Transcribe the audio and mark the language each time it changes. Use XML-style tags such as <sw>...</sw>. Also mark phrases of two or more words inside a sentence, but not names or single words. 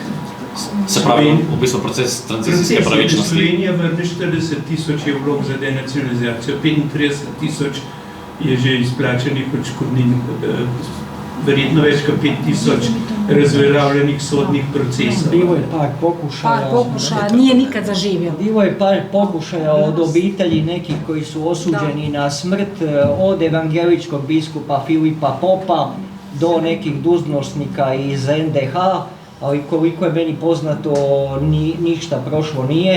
<sl>Se pravi, v bistvu proces tranzicijske pravičnosti. Slovenija vrne 40.000 je vlog za denacionalizacijo, 35.000 je že izplačanih odškodnin, verjetno več kot 5.000 razveljavljenih sodnih procesov.</sl> <hr>Bilo je par pokušaja. Nije nikad zaživio. Bilo je par pokušaja od obitelji nekih koji su osuđeni na smrt, od evangeličkog biskupa Filipa Popa do nekih dužnosnika iz NDH, ali koliko je meni poznato ništa prošlo nije.</hr>